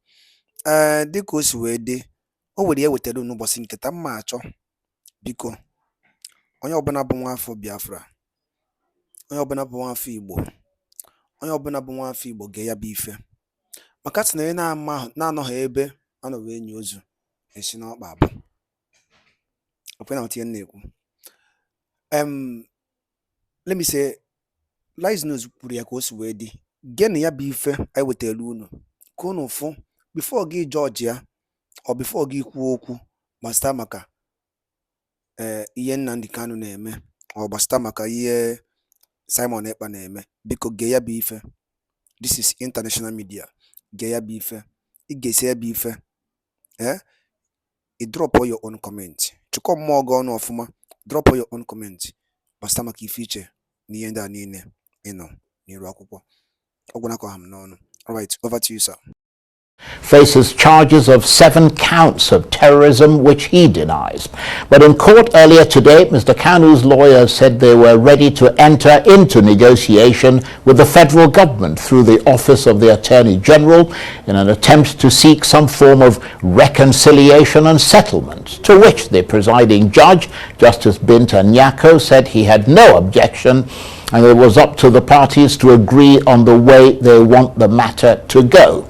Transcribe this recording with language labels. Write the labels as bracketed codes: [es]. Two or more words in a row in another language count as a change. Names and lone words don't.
[ig] Dịka o si wee dị, o were ya wetara unu ụbọchị nketa mma achọ biko onye ọbụla bụ nwa afọ Biafra, onye ọbụla bụ nwa afọ Igbo, onye ọbụla bụ nwa afọ Igbo gee ya bụ ife maka sị na onye na-anọghị ebe a nọ wee nye ozu esi n'ọkpa abụ. Okwe na otu ihe na-ekwu. [en] Let me say [ig] Lies News kwuru ya ka o si wee dị. Geenụ ya bụ ife anyị wetara unu ka unu fụ before gị judge ya [en] or before [ig] gị kwuo okwu gbasịta maka ihe Nnamdi Kanu na-eme or gbasịta maka ihe Simon Ekpa na-eme. Biko gee ya bụ ife. [en] This is international media. [ig] Gee ya bụ ife. Ị ga-esi ya bụ ife. [en] I drop all your own comment. [ig] Chukwu mmụọ gị ọnụ ọfụma. [en] Drop all your own comment [ig] gbasịta maka ife iche n'ihe ndị a niile ịnọ n'iru akwụkwọ. [en] All right, over to you, sir. Faces charges of 7 counts of terrorism, which he denies. But in court earlier today, Mr. Kanu's lawyers said they were ready to enter into negotiation with the federal government through the Office of the Attorney General in an attempt to seek some form of reconciliation and settlement, to which the presiding judge, Justice Binta Nyako, said he had no objection and it was up to the parties to agree on the way they want the matter to go.